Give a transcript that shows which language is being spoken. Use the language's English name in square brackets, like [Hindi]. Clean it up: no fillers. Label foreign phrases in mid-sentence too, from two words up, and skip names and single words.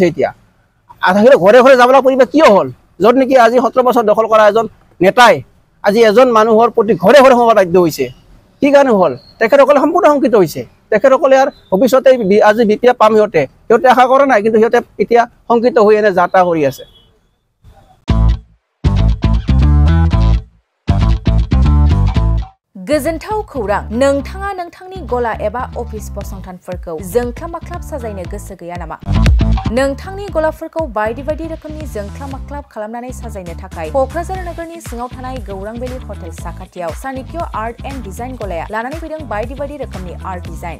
[Assamese] এতিয়া ঘৰে ঘৰে যাবলৈ পৰিৱেশ কিয় হ'ল, য'ত নেকি আজি 17 বছৰ দখল কৰা এজন নেতাই আজি এজন মানুহৰ প্ৰতি ঘৰে ঘৰে সোমাব বাধ্য হৈছে। কি কাৰণে হ'ল, তেখেতসকলে সম্পূৰ্ণ শংকিত হৈছে। তেখেতসকলে আৰু ভৱিষ্যতে আজি BPF পাম সিহঁতে আশা কৰা নাই, কিন্তু সিহঁতে এতিয়া শংকিত হৈ এনে যাত্ৰা কৰি আছে। [Bodo] गोजोनथाव खौरां, नोंथाङा नोंथांनि गला एबा अफिस फसंथानफोरखौ जोंख्लाब माख्लाब साजायनो गोसो गैया नामा? नोंथांनि गलाफोरखौ बायदि बायदि रोखोमनि जोंख्लाब माख्लाब खालामनानै साजायनो थाखाय क'क्राझार नोगोरनि सिङाव थानाय गौरां भेलि हटेल साखाथियाव चाणक्य आर्ट एन्ड डिजाइन गलाया लानानै फैदों बायदि बायदि रोखोमनि [English] art design.